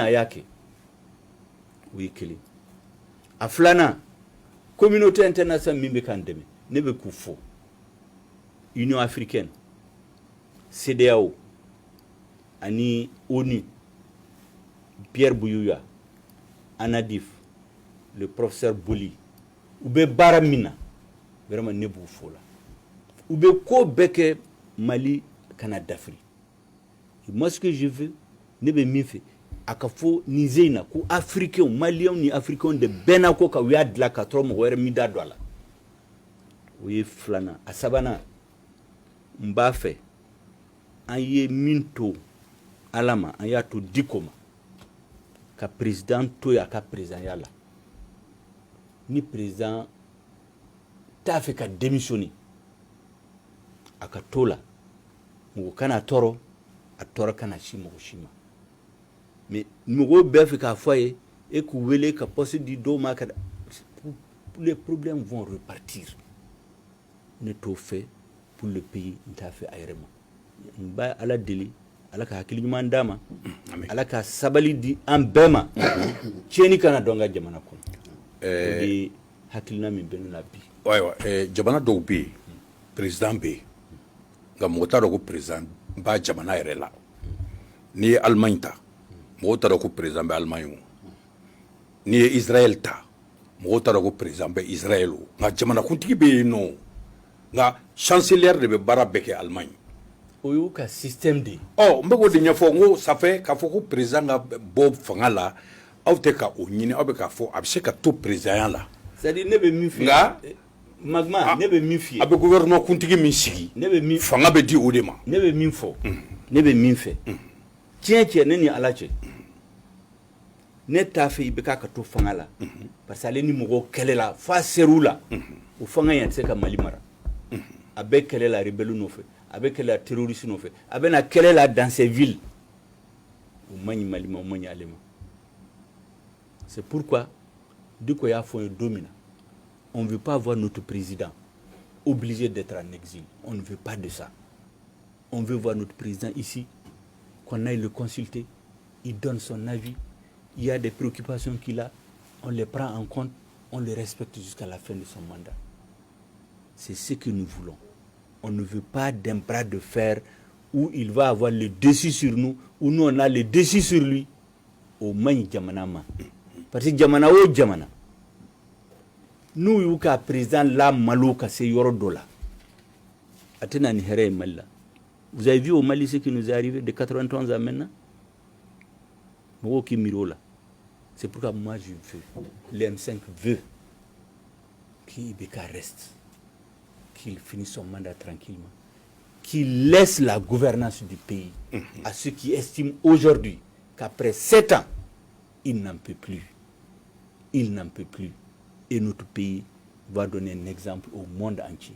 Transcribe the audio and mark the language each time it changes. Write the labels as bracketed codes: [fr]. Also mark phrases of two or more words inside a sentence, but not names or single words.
[bm] a y'a kɛ o ye kelen a filanan [fr] communauté internationale [bm] min bɛ k'an dɛmɛ ne bɛ k'u fɔ Union africaine CEDEAO ani ONU Pierre Bouyouya ANADIF [fr] le professeur [bm] Boli u bɛ baara min na vraiment ne b'u fɔ la u bɛ ko bɛɛ kɛ Mali kana dafiri [fr] moi ce que je veux [bm] ne bɛ min fɛ a ka fɔ nin ze in na ko [fr] africains maliens [bm] ni africains de bɛnna ko ka u y'a dilan ka sɔrɔ mɔgɔ wɛrɛ min da don a la o ye filanan a sabanan n b'a fɛ an ye min to ala ma an y'a to diko ma ka président to ye a ka présidenya la ni président t'a fɛ ka démissionner a ka to la mɔgɔ kana tɔɔrɔ a tɔɔrɔ kana si mɔgɔ si ma mais mɔgɔw bɛɛ fɛ k'a fɔ a ye e k'u wele ka poste di dɔw ma ka [fr] les problèmes vont repartir [bm] ne t'o [fr] fait pour le pays [bm] n t'a fait a yɛrɛ ma n b'a ala deli ala ka hakili ɲuman d'a ma ala ka sabali di an bɛɛ ma tiɲɛni kana dɔn ka jamana kɔnɔ o de hakilina min bɛ ne la bi ayiwa jamana dɔw bɛ yen président bɛ yen nka mɔgɔ t'a dɔn ko président b'a jamana yɛrɛ la n'i ye Allemagne ta mɔgɔw t'a dɔn ko président bɛ Allemagne o n'i ye Israël ta mɔgɔw t'a dɔn ko président bɛ Israël o nka jamanakuntigi bɛ yen nɔ nka chancelière de bɛ baara bɛɛ kɛ Allemagne o y'u ka système de ye n bɛ k'o de ɲɛfɔ n ko [fr] ça fait [bm] k'a fɔ ko président ka bɔ fanga la aw tɛ ka o ɲini aw bɛ k'a fɔ a bɛ se ka to présidenya la [fr] c'est à dire [bm] ne bɛ min f'i ye nka Magma ne bɛ min f'i ye a bɛ gouvernement kuntigi min sigi ne bɛ min fanga bɛ di o de ma ne bɛ min fɔ ne bɛ min fɛ tiɲɛ tiɲɛ ne ni ala cɛ ne t'a fɛ i bɛ k'a ka to fanga la [fr] parce que [bm] ale ni mɔgɔw kɛlɛla f'a ser'u la o fanga in a tɛ se ka Mali mara a bɛ kɛlɛ la rebelle nɔfɛ a bɛ kɛlɛ la terroriste nɔfɛ a bɛ na kɛlɛ la [fr] dans ces villes [bm] o man ɲi Mali ma o man ɲi ale ma [fr] c'est pourquoi Diko [bm] y'a fɔ n ye don min na [fr] on ne veut pas voir notre président obligé d'être en exil on ne veut pas de ça on veut voir notre président ici qu'on aille le consulter il donne son avis il y a des préoccupations qu'il a on les prend en compte on les respecte jusqu'à la fin de son mandat c'est ce que nous voulons on ne veut pas d'un bras de fer où il va avoir le dessus sur nous où nous on a le dessus sur lui au moins [bm] jamana ma [fr] parce que [bm] jamana o jamana nous y'u ka président la malo ka se yɔrɔ dɔ la a tɛna ni hɛrɛ ye Mali la [fr] vous avez vu au Mali ce qui nous est arrivé de 91 à maintenant [bm] mɔgɔw k'i miiri o la [fr] c'est pourquoi moi je veux le M5 veut qu'Ibeka reste qu'il finisse son mandat tranquillement qu'il laisse la gouvernance du pays à ceux qui estiment aujourd'hui qu'après 7 ans il n'en peut plus et notre pays va donner un exemple au monde entier.